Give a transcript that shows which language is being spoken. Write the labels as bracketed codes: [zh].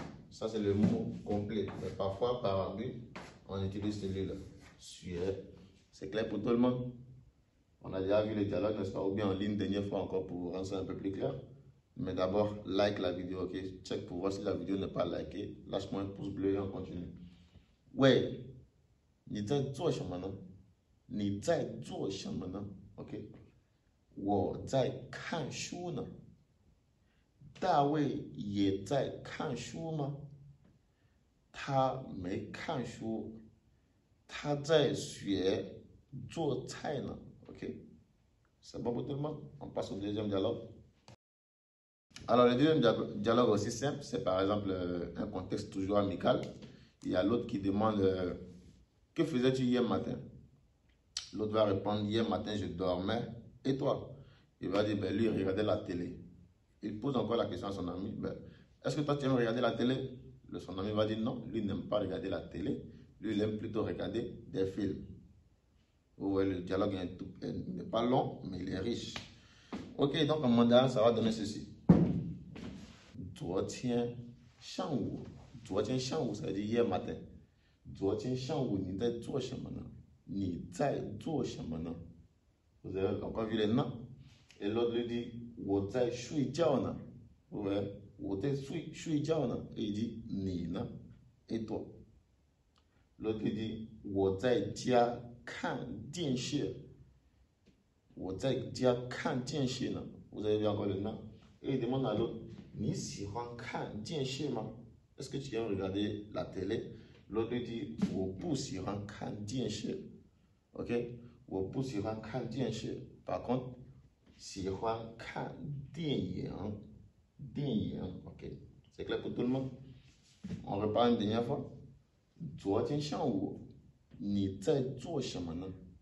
[fr] Ça, c'est le mot complet. Mais parfois, par anglais, on utilise celui-là. Suer. C'est clair pour tout le monde? On a déjà vu le dialogue, n'est-ce pas? Ou bien en ligne, dernière fois encore, pour rendre ça un peu plus clair. Mais d'abord, like la vidéo, ok? Check pour voir si la vidéo n'est pas likée. Lâche-moi un pouce bleu et on continue. [zh] Ouais, 你在做什么呢？你在做什么呢 ？OK， 我在看书呢。大卫也在看书吗？他没看书，他在学做菜呢。 [fr] OK， c'est bon pour tout le monde? On passe au deuxième dialogue. Alors, le deuxième dialogue aussi simple, c'est par exemple un contexte toujours amical. Il y a l'autre qui demande que faisais-tu hier matin? L'autre va répondre hier matin, je dormais. Et toi? Il va dire ben, lui, il regardait la télé. Il pose encore la question à son ami ben, est-ce que toi, tu aimes regarder la télé? Son ami va dire non, lui n'aime pas regarder la télé. Lui, il aime plutôt regarder des films. Vous voyez, le dialogue n'est pas long, mais il est riche. Ok, donc en mandarin, ça va donner ceci. [zh] 昨天上午 [fr] ça veut dire hier matin. [zh] 昨天上午你在做什么呢？你在做什么呢？ [fr] Vous avez encore vu les noms? Et l'autre lui dit [zh] 我在睡觉呢。 [fr] Vous voyez? [zh] 我在睡觉呢。 [fr] Et il dit [zh] 你呢 [fr] Et toi? L'autre lui dit [zh] 我在家看电视。我在家看电视呢。 [fr] Vous avez vu encore le nom? Et il demande à l'autre [zh] 你喜欢看电视吗 [fr] Est-ce que tu aimes regarder la télé? L'autre lui dit [zh] 我不喜欢看电视。 [fr] OK? [zh] 我不喜欢看电视。 [fr] Par contre, [zh] 喜欢看电影。电影 OK? [fr] C'est clair pour tout le monde? On repart une dernière fois. [zh] 昨天上午你在做什么呢？